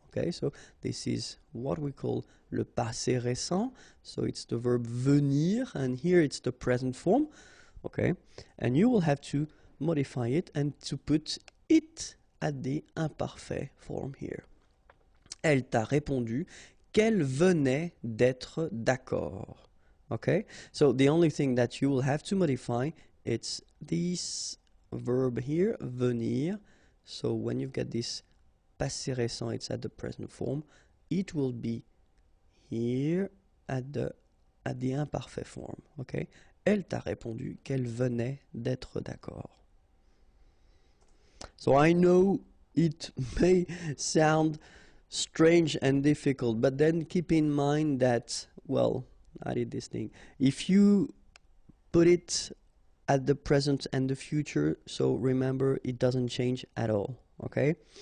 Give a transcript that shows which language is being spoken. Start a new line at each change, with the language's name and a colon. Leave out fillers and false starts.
English: Okay, so this is what we call le passé récent. So it's the verb venir, and here it's the present form. Okay, and you will have to modify it and to put it at the imparfait form here.
French: Elle t'a répondu qu'elle venait d'être d'accord.
English: Okay, so the only thing that you will have to modify, it's this verb here, venir. So when you've got this passé récent, it's at the present form. It will be here at the imparfait form. Okay,
French: elle t'a répondu qu'elle venait d'être d'accord.
English: So I know it may sound strange and difficult, but then keep in mind that, well, I did this thing. If you put it at the present and the future, so remember it doesn't change at all, okay?